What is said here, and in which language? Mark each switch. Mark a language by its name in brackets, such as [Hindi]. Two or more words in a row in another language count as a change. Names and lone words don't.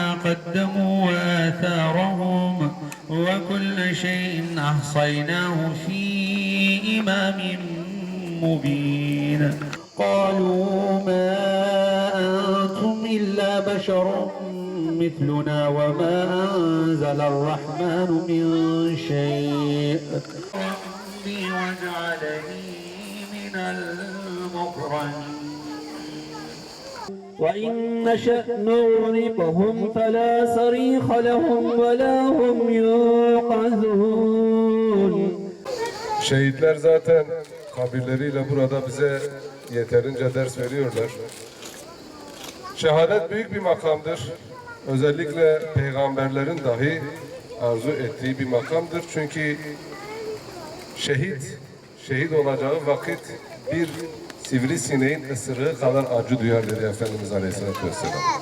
[Arabic] قدموا وآثارهم وكل شيء أحصيناه في إمام مبين قالوا ما أنتم إلا بشر مثلنا وما أنزل الرحمن من شيء ربي وجعلني من المكرمين وإن نشأ نغرقهم فلا صريخ لهم ولا هم ينقذون. [Turkish] Şehitler zaten kabirleriyle burada bize yeterince ders veriyorlar. Şehadet büyük bir makamdır. Özellikle peygamberlerin dahi arzu ettiği bir makamdır. Çünkü şehit olacağı vakit bir sivrisineğin ısırığı kadar acı duyar dedi Efendimiz Aleyhisselatü Vesselam.